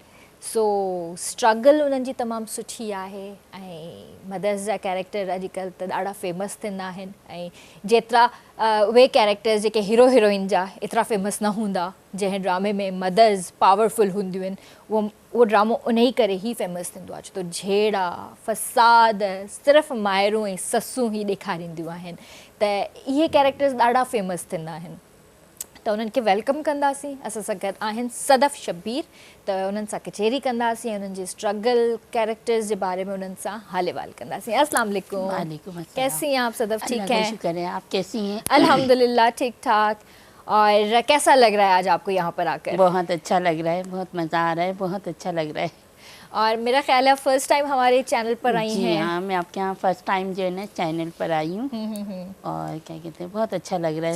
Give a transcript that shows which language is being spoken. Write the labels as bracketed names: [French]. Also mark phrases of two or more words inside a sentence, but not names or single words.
[Sindhi] सो स्ट्रगल उन्हनि जी तमामु सुठी आहे, ऐं मदर्स जा कैरेक्टर अॼुकल्ह त ॾाढा फेमस थींदा आहिनि, ऐं जेतिरा उहे कैरेक्टर्स जेके [English] hero heroine [Sindhi] जा एतिरा फेमस न हूंदा, जंहिं ड्रामे में मदर्स पावरफुल हूंदियूं आहिनि, उहो ड्रामो उन ई करे ई फेमस थींदो आहे, छो त झेड़ा फ़साद सिर्फ़ु माइरूं ऐं ससूं ई ॾेखारींदियूं आहिनि, त इहे कैरेक्टर्स ॾाढा फेमस थींदा आहिनि। त उन्हनि खे वेलकम कंदासीं। असां सां गॾु आहिनि सदफ़ शब्बीर, त उन्हनि सां कचहरी कंदासीं, उन्हनि जे [English] struggle characters [Sindhi] जे बारे में उन्हनि सां हाल अहवाल कंदासीं। [Arabic] السلام عليكم. وعليكم السلام. [Urdu] کیسی ہیں آپ صدف؟ ٹھیک اللہ کا ہیں? شکر ہے، آپ کیسی ہیں? الحمدللہ ٹھیک ٹھاک۔ اور کیسا لگ رہا ہے آج آپ کو یہاں پر آکر? بہت اچھا لگ رہا ہے، بہت مزہ آ رہا ہے، بہت اچھا لگ رہا ہے. اور میرا خیال ہے [English] first time [Urdu] ہمارے چینل پر آئی جی ہیں. ہاں، میں آپ کے یہاں [English] first time [Urdu] جو ہے نا چینل پر آئی ہوں اور کیا کہتے ہیں، بہت اچھا لگ رہا ہے.